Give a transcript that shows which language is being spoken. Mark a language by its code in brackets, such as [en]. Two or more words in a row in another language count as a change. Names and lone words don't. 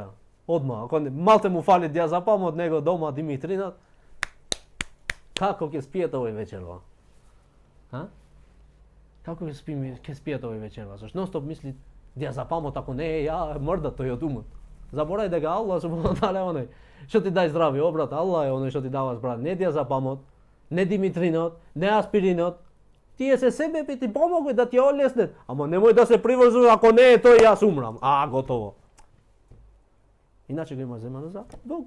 [mk] Одма, ако малте му фали диазапам од него дома Димитринат, како ќе спиете овој вечерва? Како ќе спиете овој вечерва? Зашто нон-стоп мисли диазапамот, ако не е ја, мрда тој од умот. Заборај дека [ar] الله سبحانه وتعالى [mk] е оној што ти дај здравје, брат, Allah е оној што ти дава здравје, не диазапамот, не Димитринот, не аспиринот. Тие се себе би ти помогли да ти олеснет, ама немој да се приврзуваш, ако не е тој јас умрам. Готово. Иначе го има земано за Бог.